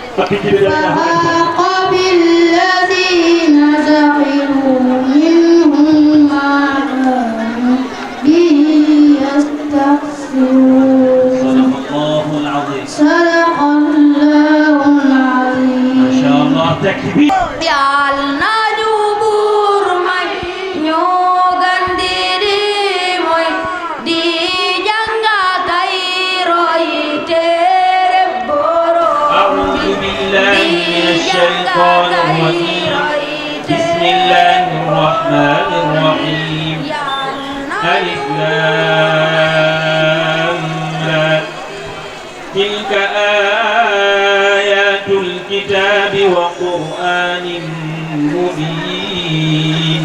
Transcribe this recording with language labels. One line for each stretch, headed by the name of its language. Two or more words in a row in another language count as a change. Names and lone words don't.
Arabic: فحاق بالذين سخروا منهم ما كانوا به يستهزئون. صدق الله العظيم. صدق الله العظيم. ما شاء الله تكبير.
Wolof: Yàlla na ñu buur may ñoo gën di mooy di jàng tey roy téere Boroom
Arabic: أعوذ بالله من الشيطان الرجيم. بسم الله الرحمن الرحيم. ألف لام را. تلك آيات الكتاب وقرآن مبين.